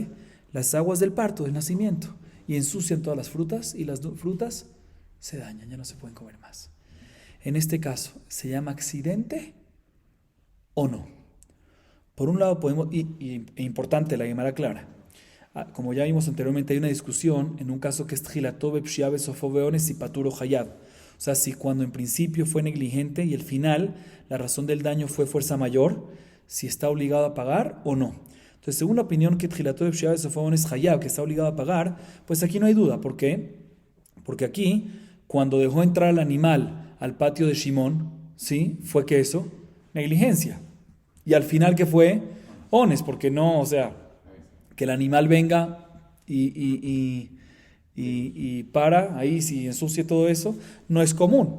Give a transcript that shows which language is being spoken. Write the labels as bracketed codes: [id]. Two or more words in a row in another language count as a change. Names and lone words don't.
[es] Las aguas del parto, del nacimiento, y ensucian todas las frutas, y las frutas se dañan, ya no se pueden comer más. En este caso, ¿se llama accidente o no? Por un lado podemos, importante la Gemara clara, como ya vimos anteriormente, hay una discusión en un caso que es [he] תחילתו בפשיעה וסופו באונס [es] y [he] פטור חייב. [es] O sea, si cuando en principio fue negligente y al final la razón del daño fue fuerza mayor, si está obligado a pagar o no. Entonces, según la opinión que [he] תחילתו בפשיעה וסופו באונס חייב, [es] que está obligado a pagar, pues aquí no hay duda. ¿Por qué? Porque aquí, cuando dejó entrar al animal al patio de Shimón, ¿sí? Fue que eso, negligencia. Y al final, ¿qué fue? ones, porque no, o sea, que el animal venga y para, ahí si ensucie todo eso, no es común.